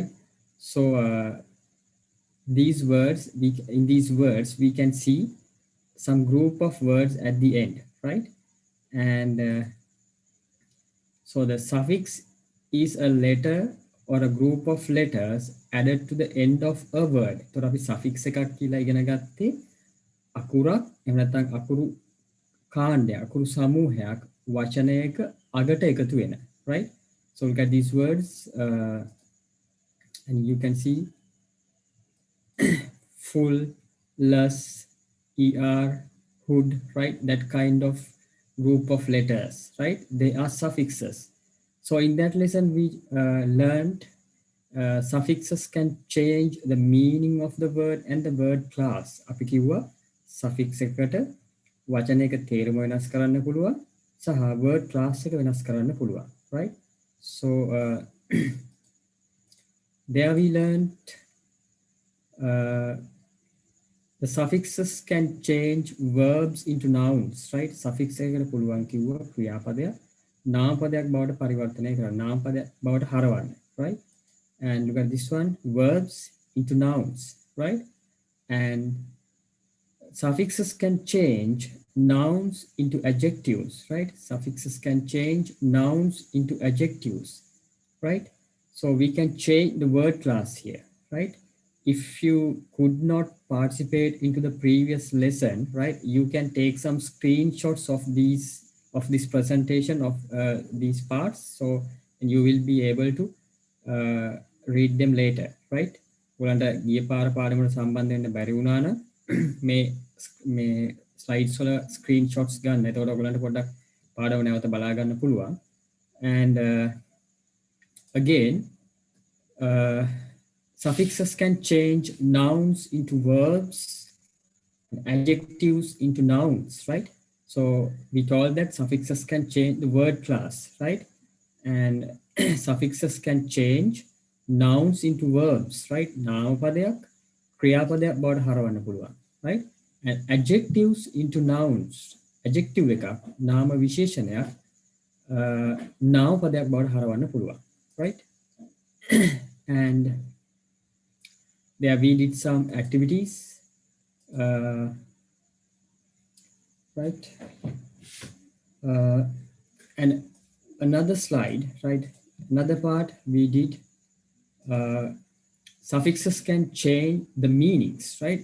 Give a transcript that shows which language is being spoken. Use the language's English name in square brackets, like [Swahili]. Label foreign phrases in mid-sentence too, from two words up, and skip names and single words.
[English] So these words, in these words we can see some group of words at the end, right? And so the suffix is a letter or a group of letters added to the end of a word. [Sinhala] So අපි suffix එකක් කියලා ඉගෙන ගත්තේ අකුරක් එහෙම නැත්නම් අකුරු කාණ්ඩයක් අකුරු සමූහයක් වචනයක අගට එකතු වෙන, [English] right? So look at these words and you can see full, less, er, hood, right? That kind of group of letters, right? They are suffixes. So in that lesson we learned suffixes can change the meaning of the word and the word class. [Sinhala] අපි කිව්වා suffix එකට වචනයක තේරුම වෙනස් කරන්න පුළුවන් සහ [English] word class [Sinhala] එක වෙනස් කරන්න පුළුවන්, [English] right? So there we learned the suffixes can change verbs into nouns, right? [Sinhala] Suffix එකකට පුළුවන් කිව්වා ක්‍රියාපදයක් නාමපදයක් බවට පරිවර්තනය කරන්න, නාමපදයක් බවට හරවන්න, [English] right? And look at this one, verbs into nouns, right? And suffixes can change nouns into adjectives, right? Suffixes can change nouns into adjectives, right? So we can change the word class here, right? If you could not participate into the previous lesson, right, you can take some screenshots of this presentation of these parts, so you will be able to read them later, right? [Sinhala] ඔයගලන්ට ගිය පාර පාඩමට සම්බන්ධ වෙන්න බැරි වුණා නම් මේ slides වල screenshots ගන්න. එතකොට ඔයගලන්ට පොඩ්ඩක් පාඩම නැවත බලා ගන්න පුළුවන්. [English] And again, suffixes can change nouns into verbs, adjectives into nouns, right? So we told that suffixes can change the word class, right? And suffixes can change nouns into verbs, right? [Sinhala] නාමපදයක් ක්‍රියාපදයක් බවට හරවන්න පුළුවන්, [English] right? And adjectives into nouns. [Sinhala] Adjective එකක් නාම විශේෂණයක් නාමපදයක් බවට හරවන්න පුළුවන්, [English] right? And there we did some activities, right? And another slide, right? Another part we did, suffixes can change the meanings, right?